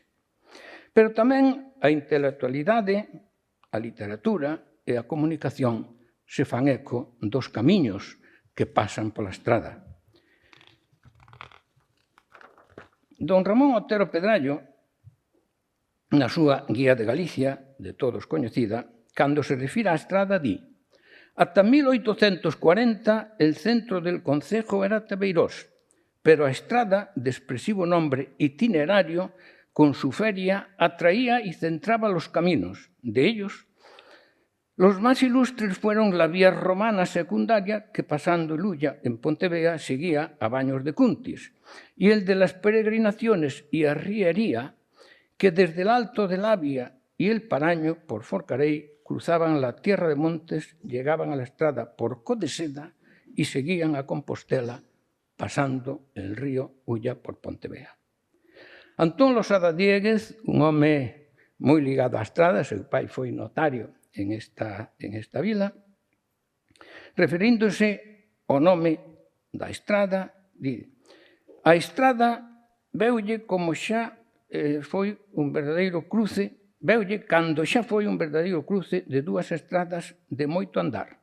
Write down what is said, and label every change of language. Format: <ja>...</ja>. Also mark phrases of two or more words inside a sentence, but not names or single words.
<gl>Pero tamén a intelectualidade, a literatura e a comunicación se fan eco dos camiños que pasan pola estrada. Don Ramón Otero Pedrallo, na súa Guía de Galicia, de todos coñecida, cando se refira á estrada, di:</gl> <es>ata 1840 el centro del concejo era Tebeirós, pero a estrada, de expresivo nombre itinerario, con su feria atraía y centraba los caminos. De ellos, los más ilustres fueron la vía romana secundaria, que pasando Lulla en Pontevea seguía a Baños de Cuntis, y el de las peregrinaciones y arriería, que desde el Alto de Labia y el Paraño, por Forcarei, cruzaban la tierra de Montes, llegaban a la estrada por Codeseda y seguían a Compostela pasando el río Ulla por Pontevea.</es> <gl>Antón Losada Dieguez, un home moi ligado á estrada, seu pai foi notario en esta vila, referíndose ao nome da estrada, di: a estrada veulle como xa foi un verdadeiro cruce, veulle cando xa foi un verdadeiro cruce de dúas estradas de moito andar.</gl>